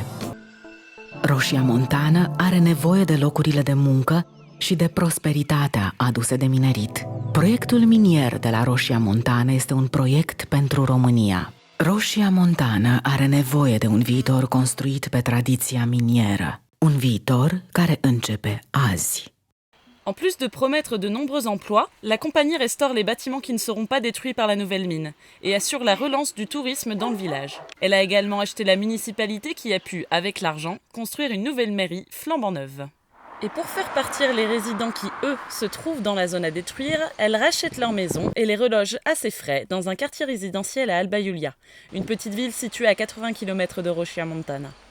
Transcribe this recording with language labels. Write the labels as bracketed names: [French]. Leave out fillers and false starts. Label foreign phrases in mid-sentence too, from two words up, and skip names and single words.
[Romanian] Rosia Montana are nevoie de locurile de muncă și de prosperitatea aduse de minerit. Proiectul minier de la Rosia Montana este un proiect pentru România. Rosia Montana are nevoie de un viitor construit pe tradiția minieră. Un viitor care începe azi. [French] En plus de promettre de nombreux emplois, la compagnie restaure les bâtiments qui ne seront pas détruits par la nouvelle mine et assure la relance du tourisme dans le village. Elle a également acheté la municipalité qui a pu, avec l'argent, construire une nouvelle mairie flambant neuve. Et pour faire partir les résidents qui, eux, se trouvent dans la zone à détruire, elle rachète leur maison et les reloge à ses frais dans un quartier résidentiel à Alba Iulia, une petite ville située à 80 km de Rosia Montana.